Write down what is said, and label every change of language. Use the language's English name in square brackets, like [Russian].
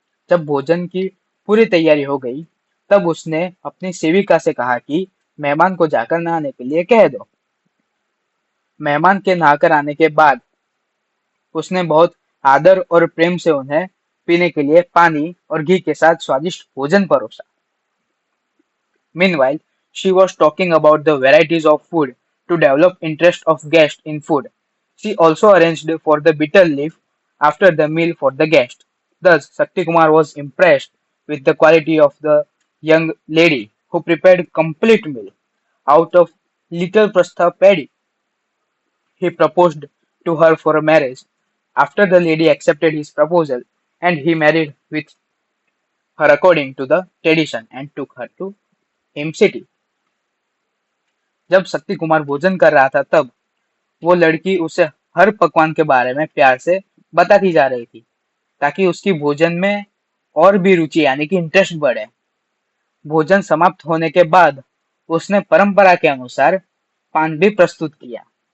[Hindi] जब भोजन की पूरी तैयारी हो गई, तब उसने अपनी सेविका से कहा कि मेहमान को जाकर नहाने के लिए कह दो। मेहमान के नहाकर आने के बाद उसने बहुत आदर और प्रेम से उन्हें पीने के लिए पानी और घी के साथ स्वादिष्ट भोजन परोसा। [English] Meanwhile, she was talking about the varieties of food to develop interest of guest in food. She also arranged for the bitter leaf after the meal for the guest. Thus, Sakti Kumar was impressed with the quality of the young lady who prepared complete meal out of little prastha paddy. He proposed to her for a marriage. After the lady accepted his proposal, and he married with her according to the tradition and took her to him city. [Hindi] जब शक्ति कुमार भोजन कर रहा था, तब वो लड़की उसे हर पकवान के बारे में प्यार से बताती जा रही थी, ताकि उसकी भोजन में और भी रुचि यानी कि इंटरेस्ट बढ़े। भोजन समाप्त होने के बाद उसने परंपरा के अनुसार पान भी प्रस्तुत किया।